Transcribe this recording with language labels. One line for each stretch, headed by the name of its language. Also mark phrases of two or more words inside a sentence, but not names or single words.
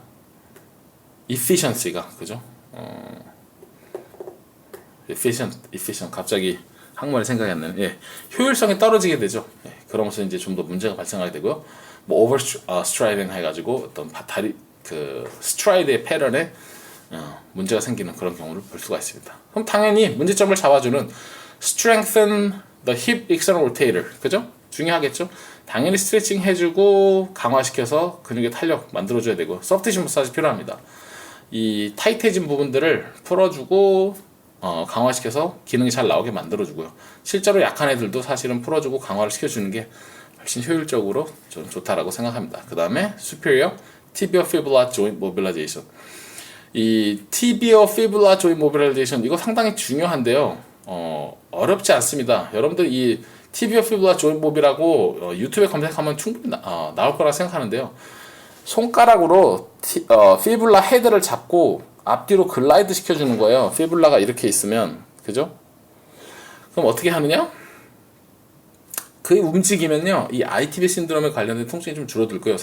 Korean: efficiency가, 그죠? efficient 갑자기 한국말이 생각이 안 나네. 예, 효율성이 떨어지게 되죠. 예, 그러면서 이제 좀 더 문제가 발생하게 되고요. 뭐
English: over striding
Korean: 해가지고 어떤 다리 그 스트라이드의 패턴에 문제가 생기는 그런 경우를 볼 수가 있습니다. 그럼 당연히 문제점을 잡아주는
English: strengthen the hip external rotator,
Korean: 그죠? 중요하겠죠? 당연히 스트레칭 해주고 강화시켜서 근육의 탄력 만들어줘야 되고, 소프트 티슈 마사지 필요합니다. 이 타이트해진 부분들을 풀어주고 강화시켜서 기능이 잘 나오게 만들어주고요. 실제로 약한 애들도 사실은 풀어주고 강화를 시켜주는 게 훨씬 효율적으로 저는 좋다라고 생각합니다. 그 다음에
English: superior tibial fibula joint mobilization, 이 tibial fibula joint mobilization
Korean: 이거 상당히 중요한데요. 어렵지 않습니다. 여러분들 이
English: tibial fibula joint mob이라고
Korean: 유튜브에 검색하면 충분히 나올 거라 생각하는데요. 손가락으로 피블라 헤드를 잡고 앞뒤로 글라이드 시켜주는 거예요. 피블라가 이렇게 있으면, 그죠? 그럼 어떻게 하느냐? 그 움직이면요, 이 ITB 신드롬에 관련된 통증이 좀 줄어들 거예요.